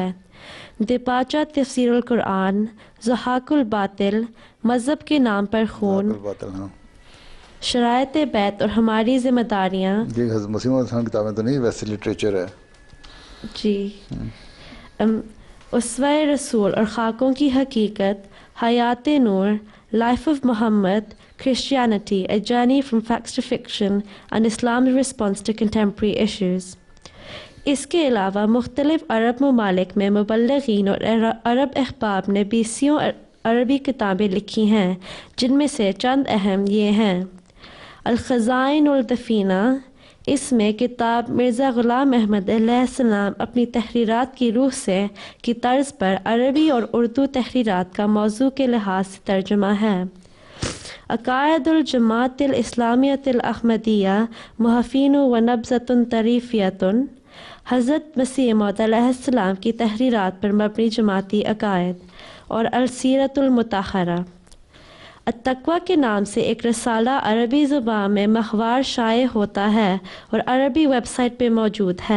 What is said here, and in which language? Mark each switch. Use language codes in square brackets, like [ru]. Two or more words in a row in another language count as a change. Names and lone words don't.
[ur] دیپاچا تفسیر القرآن، ضحاک الباطل، مذہب کے نام پر خون، شرائط بیت اور ہماری ذمہ داریاں، یہ حضرت مسیح موعود کی کتابیں تو نہیں، ویسے لٹریچر ہے جی، اسوہ رسول اور خاکوں کی حقیقت، حیات نور، لائف آف محمد، [en] Christianity, a journey from facts to fiction and Islam's response to contemporary issues۔ [ur] اس کے علاوہ مختلف عرب ممالک میں مبلغین اور عرب احباب نے 20 عربی کتابیں لکھی ہیں، جن میں سے چند اہم یہ ہیں: الخزائن الدفینہ، اس میں کتاب مرزا غلام احمد علیہ السلام اپنی تحریرات کی روح سے کی طرز پر عربی اور اردو تحریرات کا موضوع کے لحاظ سے ترجمہ ہے۔ [ar] عقائد الجماعت الاسلامیۃ الاحمدیہ محفین و نبذۃ طریفیۃ، [ur] حضرت مسیح موعود علیہ السلام کی تحریرات پر مبنی جماعتی عقائد، اور السیرۃ المطہرہ۔ التقویٰ کے نام سے ایک رسالہ عربی زبان میں ماہوار شائع ہوتا ہے اور عربی ویب سائٹ پہ موجود ہے۔